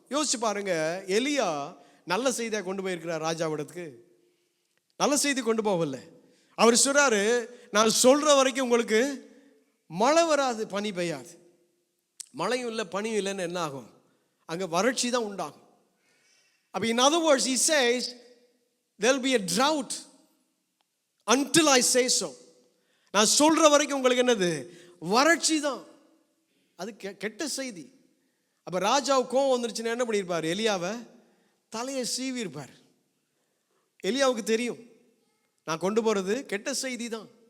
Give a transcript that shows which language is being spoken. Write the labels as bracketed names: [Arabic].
[Tamil] யோசிச்சு பாருங்க, எலியா நல்ல செய்தியாக கொண்டு போயிருக்கிறார் ராஜாவிடத்துக்கு. நல்ல செய்தி கொண்டு போகல. அவர் சொல்றாரு, நான் சொல்ற வரைக்கும் உங்களுக்கு மழை வராது, பனி பெய்யாது. மழையும் இல்லை பனியும் இல்லைன்னு என்ன ஆகும்? அங்கே வறட்சி தான் உண்டாகும். [English] அப்போ in other words he says there will be a drought until I say so. [Tamil] நான் சொல்ற வரைக்கும் உங்களுக்கு என்னது? வறட்சி தான். அது கெட்ட செய்தி. அப்போ ராஜாவுக்கு கோவம் வந்துருச்சுன்னா என்ன பண்ணியிருப்பார்? எலியாவை தலையை சீவி இருப்பார். எலியாவுக்கு தெரியும், நான் கொண்டு போகிறது கெட்ட செய்தி தான்.